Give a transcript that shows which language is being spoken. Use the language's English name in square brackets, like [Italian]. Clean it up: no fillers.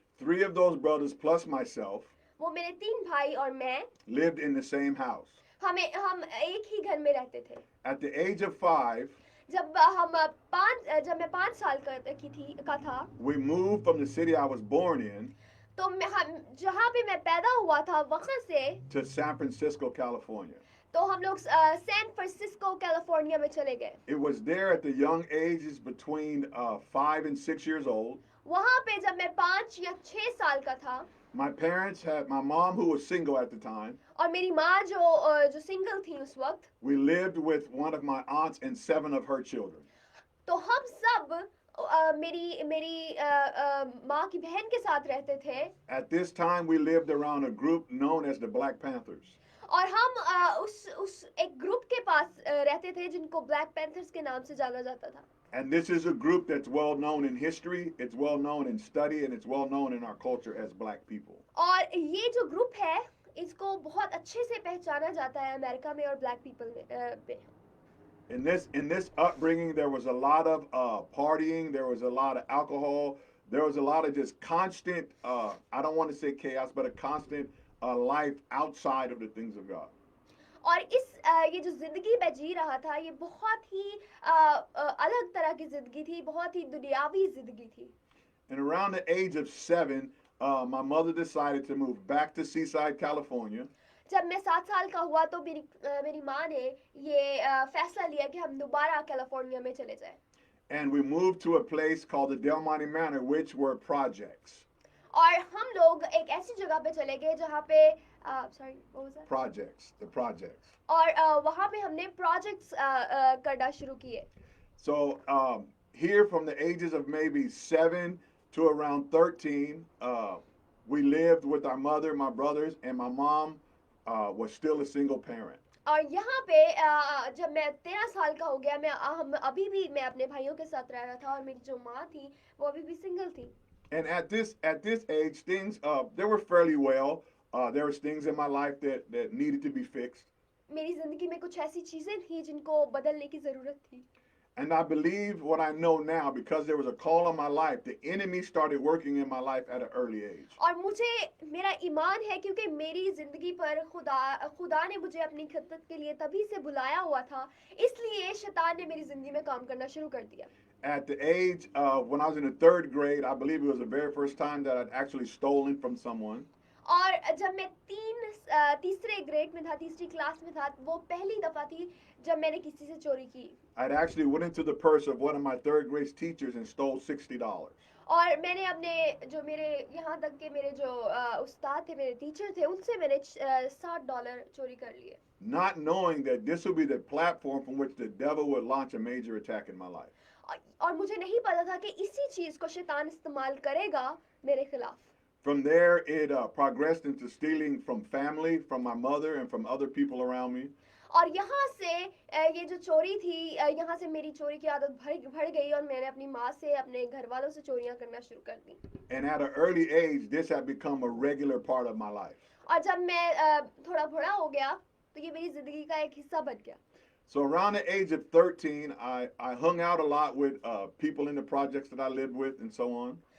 [English] 3 of those brothers plus myself [Hindi] वो मेरे 3 भाई और मैं [English] lived in the same house. [Hindi] हम एक ही घर में रहते थे। [English] At the age of 5, [Hindi] जब मैं 5 साल का था [English] we moved from the city I was born in [Hindi] तो जहाँ पे मैं पैदा हुआ था वहाँ से [English] to San Francisco, California. [Hindi] तो हम लोग सैन फ्रांसिस्को कैलिफोर्निया में चले गए। [English] It was there at the young ages between 5 and 6 years old. [Hindi] वहाँ पे जब मैं 5 या 6 साल का था [English] My parents had my mom, who was single at the time. [Hindi] और मेरी माँ जो सिंगल थी उस वक्त, [English] We lived with one of my aunts and 7 of her children. [Hindi] तो हम सब मेरी माँ की बहन के साथ रहते थे। [English] At this time, we lived around a group known as the Black Panthers. [Hindi] और हम उस एक ग्रुप के पास रहते थे जिनको ब्लैक पैंथर्स के नाम से जाना जाता था। [English] And this is a group that's well known in history, it's well known in study, and it's well known in our culture as black people. [Hindi] और ये जो ग्रुप है इसको बहुत अच्छे से पहचाना जाता है अमेरिका में और ब्लैक पीपल में। [English] In this upbringing, there was a lot of partying, there was a lot of alcohol, there was a lot of just constant, I don't want to say chaos, but a constant life outside of the things of God. [Hindi] और ये जो जिंदगी मैं जी रहा था ये बहुत ही अलग तरह की जिंदगी थी, बहुत ही दुनियावी जिंदगी थी। [English] And around the age of 7, my mother decided to move back to Seaside, California. [Hindi] जब मैं 7 साल का हुआ तो मेरी माँ ने ये फैसला लिया कि हम दोबारा कैलिफोर्निया में चले जाएं। [English] And we moved to a place called the Testomoney Manor, which were projects. [Hindi] और हम लोग एक ऐसी जगह पे चले गए जहाँ पे sorry [English] what was that? Projects, the projects. [Hindi] और वहाँ पे हमने प्रोजेक्ट्स करना शुरू किए। [English] So here from the ages of maybe 7 to around 13, we lived with our mother, my brothers, and my mom was still a single parent. [Hindi] और यहाँ पे जब मैं 13 साल का हो गया हम अभी भी मैं अपने भाइयों के साथ रह रहा था और मेरी जो माँ थी वो अभी भी सिंगल थी। [English] And at this age, things they were fairly well. There was things in my life that needed to be fixed. [Hindi] मेरी जिंदगी में कुछ ऐसी चीजें थी जिनको बदलने की जरूरत थी। [English] And I believe what I know now because there was a call on my life. The enemy started working in my life at an early age. [Hindi] और मुझे मेरा ईमान है क्योंकि मेरी जिंदगी पर खुदा ने मुझे अपनी खिदमत के लिए तभी से बुलाया हुआ था, इसलिए शैतान ने मेरी जिंदगी में काम करना शुरू कर दिया। [English] At the age when I was in the 3rd grade, I believe it was the very first time that I'd actually stolen from someone. [Hindi] और जब मैं तीसरे ग्रेड में था, तीसरी क्लास में था, वो पहली दफा थी जब मैंने किसी से चोरी की। [English] I'd actually went into the purse of one of my 3rd grade teachers and stole $60. [Hindi] और मैंने अपने जो मेरे यहाँ तक के मेरे जो उस्ताद थे, मेरे टीचर थे, उनसे मैंने $60 चोरी कर लिए। [English] Not knowing that this would be the platform from which the devil would launch a major attack in my life. [Hindi] और मुझे नहीं पता था कि इसी चीज को शैतान इस्तेमाल करेगा मेरे खिलाफ। [English] From there, it progressed into stealing from family, from my mother, and from other people around me. [Hindi] और यहाँ से ये जो चोरी थी, यहाँ से मेरी चोरी की आदत बढ़ गई और मैंने अपनी माँ से, अपने घर वालों से चोरियां करना शुरू कर दी। [English] And at an early age, this had become a regular part of my life. [Hindi] और जब मैं थोड़ा बड़ा हो गया तो ये मेरी जिंदगी का एक हिस्सा बन गया। [English] So around the age of 13, I hung out a lot with people in the projects that I lived with and so on.